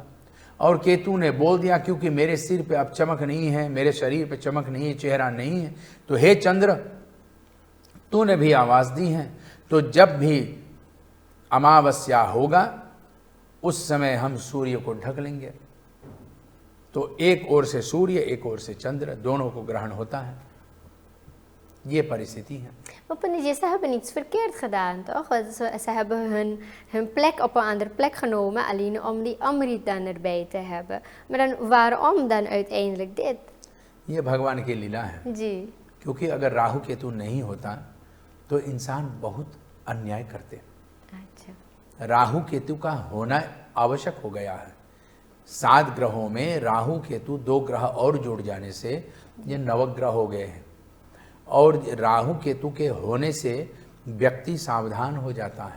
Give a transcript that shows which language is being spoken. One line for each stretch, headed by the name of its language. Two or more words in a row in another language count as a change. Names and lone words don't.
Hindi: और केतु ने बोल दिया क्योंकि मेरे सिर पे अब चमक नहीं है, मेरे शरीर पे चमक नहीं है, चेहरा नहीं है, तो हे चंद्र तूने भी आवाज़ दी है, तो जब भी अमावस्या होगा उस समय हम सूर्य को ढक लेंगे। तो एक ओर से सूर्य, एक ओर से चंद्र, दोनों को ग्रहण होता है। ये परिस्थिति है।
Dutch: Maar Pandiet जी, ze hebben niets verkeerd gedaan, toch? Ze hebben hun plek op een andere plek genomen, alleen om die Amrit dan erbij te hebben. Maar dan, waarom dan uiteindelijk dit?
Hindi: ये भगवान की लीला है। जी। क्योंकि अगर राहु केतु नहीं होता तो इंसान बहुत अन्याय करते। अच्छा। राहु केतु का होना आवश्यक हो गया है। 7 ग्रहों में राहु केतु 2 ग्रह और जुड़ जाने से ये नवग्रह हो गए हैं, और राहु केतु के होने से व्यक्ति सावधान हो जाता है।